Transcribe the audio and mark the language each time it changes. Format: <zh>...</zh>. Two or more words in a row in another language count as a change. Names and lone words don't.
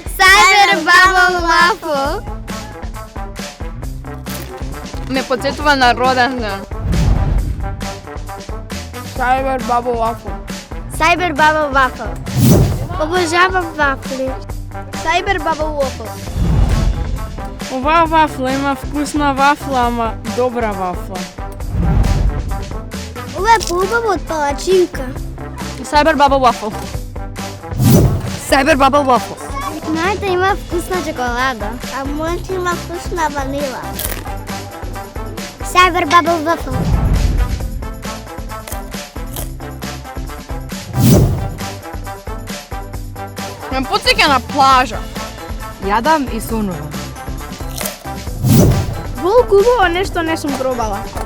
<mk>Cyber Bubble Waffle. Ме подсетува на роден ден. Cyber Bubble Waffle. Cyber Bubble Waffle. Обожавам вафли. Cyber Bubble Waffle. Ова вафла има вкусна вафла, ама добра вафла. Ова е по-убаво от палачинка. Cyber Bubble Waffle. Cyber Bubble Waffle. Моята има вкусна чоколада, а моята има вкусна ванила. Cyber Bubble Waffle. Ме подсеќа на плажа. Јадам и сонувам. Волку убаво нешто не сум пробала.</mk>